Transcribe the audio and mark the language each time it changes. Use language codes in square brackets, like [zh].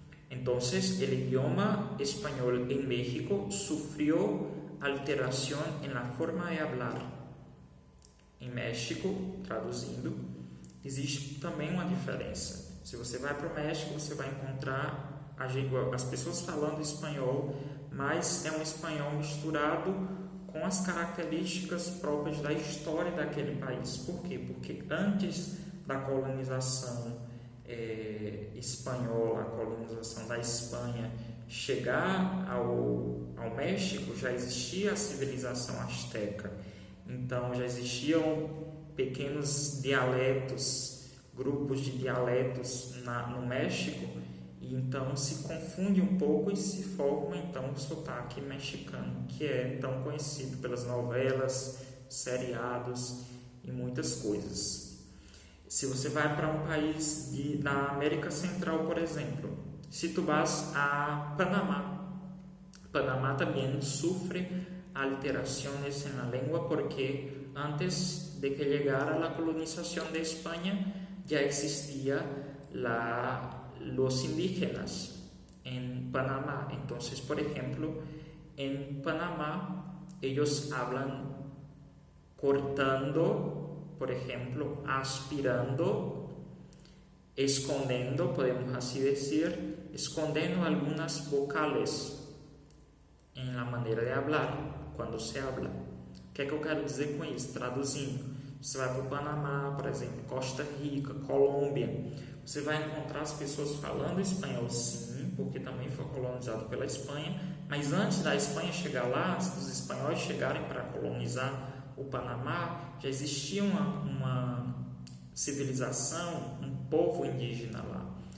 [es] Entonces, el idioma español en México sufrió [pt] alteração na forma [es] de hablar. [pt] Em México, traduzindo, existe também uma diferença. Se você vai para o México, você vai encontrar as pessoas falando espanhol, mas é um espanhol misturado com as características próprias da história daquele país. Por quê? Porque antes da colonização espanhola, a colonização da Espanha chegar ao México, já existia a civilização azteca. Então já existiam pequenos dialetos, grupos de dialetos no México, e então se confunde um pouco e se forma então o sotaque mexicano, que é tão conhecido pelas novelas, seriados e muitas coisas. Se você vai para um país na América Central, por exemplo, [es] si tú vas a Panamá, Panamá también sufre alteraciones en la lengua porque antes de que llegara la colonización de España ya existía los indígenas en Panamá. Entonces, por ejemplo, en Panamá ellos hablan cortando, por ejemplo, aspirando, escondiendo, podemos así decir, escondiendo algunas vocales en la manera de hablar, quando se habla. [pt] O que é que eu quero dizer com isso? Traduzindo, você vai para o Panamá, por exemplo, Costa Rica, Colômbia, você vai encontrar as pessoas falando espanhol, sim, porque também foi colonizado pela Espanha, mas antes da Espanha chegar lá, dos espanhóis chegarem para colonizar o Panamá, já existia uma civilização, um povo indígena lá.